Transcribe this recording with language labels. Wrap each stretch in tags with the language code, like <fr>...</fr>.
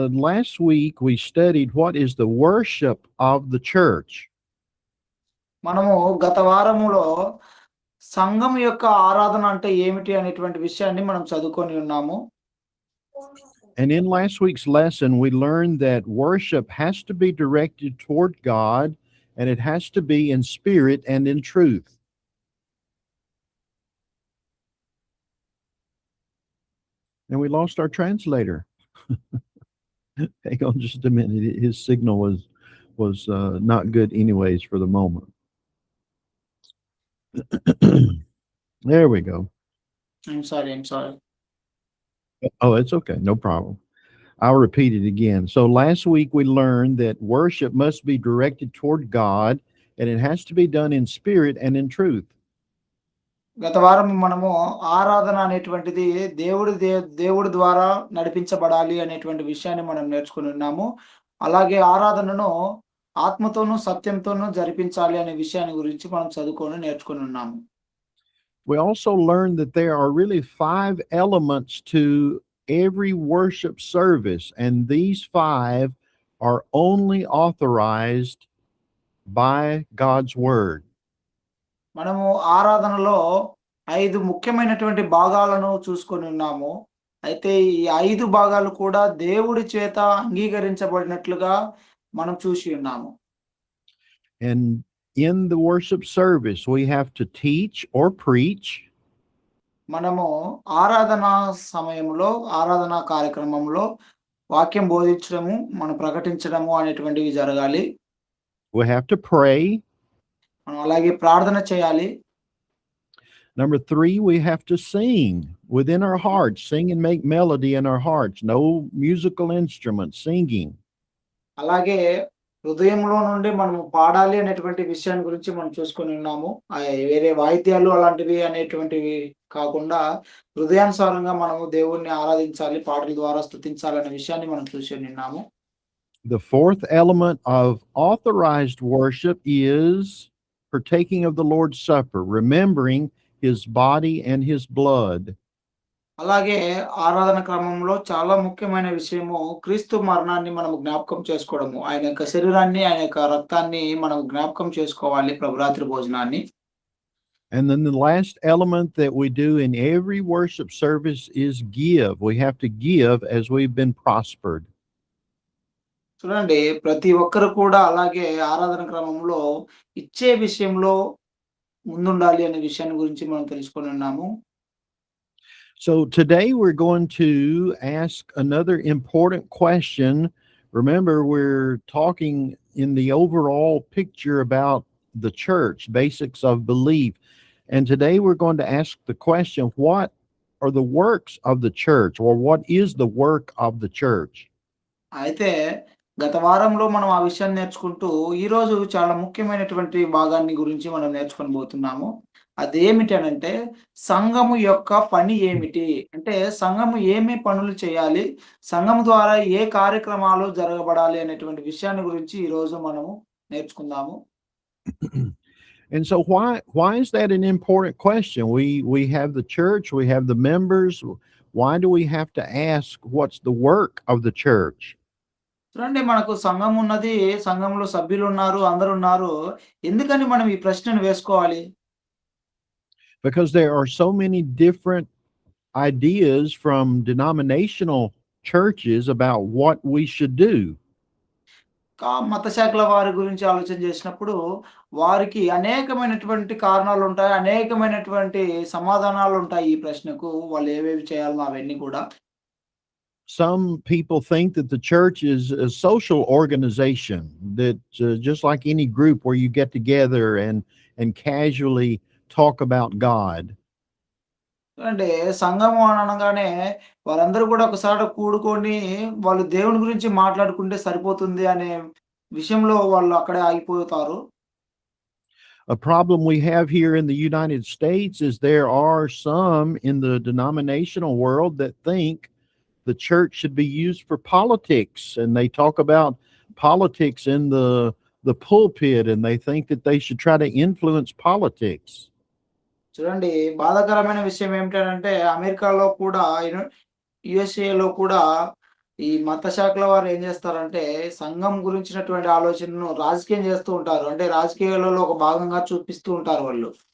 <en>Last week we studied what is the worship of the church.</en> <te>మనము గత వారములో సంఘం యొక్క ఆరాధన అంటే ఏమిటి అనేటువంటి విషయాన్ని మనం చదువుకొని ఉన్నాము.</te> <en>And in last week's lesson, we learned that worship has to be directed toward God, and it has to be in spirit and in truth. And we lost our translator. Hang on just a minute. His signal was not good anyways for the moment. There we go. I'm sorry. Oh, it's okay. No problem. I'll repeat it again. So last week we learned that worship must be directed toward God, and it has to be done in spirit and in truth.</en> <te>గత వారం మనము ఆరాధన అనేటువంటిది దేవుడి ద్వారా నడిపించబడాలి అనేటువంటి విషయాన్ని మనం నేర్చుకుని ఉన్నాము. అలాగే ఆరాధనను ఆత్మతోనూ సత్యంతోనూ జరిపించాలి అనే విషయాన్ని గురించి మనం చదువుకొని నేర్చుకుని ఉన్నాము.</te> <en>We also learned that there are really 5 elements to every worship service, and these 5 are only authorized by God's word.</en> <te>మనము ఆరాధనలో 5 ముఖ్యమైనటువంటి భాగాలను చూసుకొని ఉన్నాము. అయితే ఈ 5 భాగాలు కూడా దేవుడి చేత అంగీకరించబడినట్లుగా మనం చూసి ఉన్నాము.</te> <en>And in the worship service, we have to teach or preach.</en> <te>మనము ఆరాధనా సమయంలో ఆరాధనా కార్యక్రమంలో వాక్యం బోధించడము, మనం ప్రకటించడము అనేటువంటివి జరగాలి.</te> <en>We have to pray.</en> <te>మనం అలాగే ప్రార్థన చేయాలి.</te> <en>Number 3, we have to sing within our hearts, sing and make melody in our hearts. No musical instruments, singing.</en> <te>అలాగే హృదయంలో నుండి మనం పాడాలి అనేటువంటి విషయాన్ని గురించి మనం చూసుకొని ఉన్నాము. వేరే వాయిద్యాలు అలాంటివి అనేటువంటివి కాకుండా హృదయానుసారంగా మనము దేవుణ్ణి ఆరాధించాలి, పాటల ద్వారా స్తుతించాలి అనే విషయాన్ని మనం చూసి ఉన్నాము.</te> <en>The 4th element of authorized worship is partaking of the Lord's Supper, remembering his body and his blood.</en> <te>అలాగే ఆరాధన క్రమంలో చాలా ముఖ్యమైన విషయము క్రీస్తు మరణాన్ని మనం జ్ఞాపకం చేసుకోవడము. ఆయన యొక్క శరీరాన్ని, ఆయన యొక్క రక్తాన్ని మనం జ్ఞాపకం చేసుకోవాలి, ప్రభురాత్రి భోజనాన్ని.</te> <en>And then the last element that we do in every worship service is give. We have to give as we've been prospered.</en> <te>చూడండి, ప్రతి ఒక్కరు కూడా అలాగే ఆరాధన క్రమంలో ఇచ్చే విషయంలో ముందుండాలి అనే విషయాన్ని గురించి మనం తెలుసుకొని ఉన్నాము.</te> <en>So today we're going to ask another important question. Remember, we're talking in the overall picture about the church, basics of belief. And today we're going to ask the question, what are the works of the church, or what is the work of the church?</en> <te>అయితే గత వారంలో మనం ఆ విషయాన్ని నేర్చుకుంటూ ఈ రోజు చాలా ముఖ్యమైనటువంటి భాగాన్ని గురించి మనం నేర్చుకొని పోతున్నాము. అదేమిటి అనంటే సంఘము యొక్క పని ఏమిటి, అంటే సంఘము ఏమి పనులు చేయాలి, సంఘము ద్వారా ఏ కార్యక్రమాలు జరగబడాలి అనేటువంటి విషయాన్ని గురించి ఈ రోజు మనము నేర్చుకుందాము.</te> <en>And so why is that an important question? We have the church, we have the members. Why do we have to ask what's the work of the church?</en> <te>చూడండి మనకు సంఘం ఉన్నది. సంఘంలో సభ్యులున్నారు, అందరున్నారు. ఎందుకని మనం ఈ ప్రశ్నను వేసుకోవాలి?</te> <en>Because there are so many different ideas from denominational churches about what we should do.</en> <te>మత శాఖల వారి గురించి ఆలోచన చేసినప్పుడు, వారికి అనేకమైనటువంటి కారణాలుంటాయి. అనేకమైనటువంటి సమాధానాలుంటాయి ఈ ప్రశ్నకు. వాళ్ళు ఏవేవి చేయాలనో అవన్నీ కూడా.</te> <en>Some people think that the church is a social organization that just like any group where you get together and casually talk about God.</en> <te>అంటే సంఘము అని అనగానే వారందరూ కూడా ఒకసారి కూడుకొని వాళ్ళు దేవుని గురించి మాట్లాడుకుంటే సరిపోతుంది అనే విషయంలో వాళ్ళు అక్కడే ఆగిపోతారు.</te> <en>A problem we have here in the United States is there are some in the denominational world that think the church should be used for politics, and they talk about politics in the pulpit, and they think that they should try to influence politics.</en> <te>చూడండి, బాధాకరమైన విషయం ఏమిటంటే అమెరికాలో కూడా యుఎస్ఏలో కూడా ఈ మత శాఖల వారు ఏం చేస్తారంటే సంఘం గురించినటువంటి ఆలోచనను రాజకీయం చేస్తూ ఉంటారు. అంటే రాజకీయాలలో ఒక భాగంగా చూపిస్తూ ఉంటారు వాళ్ళు.</te>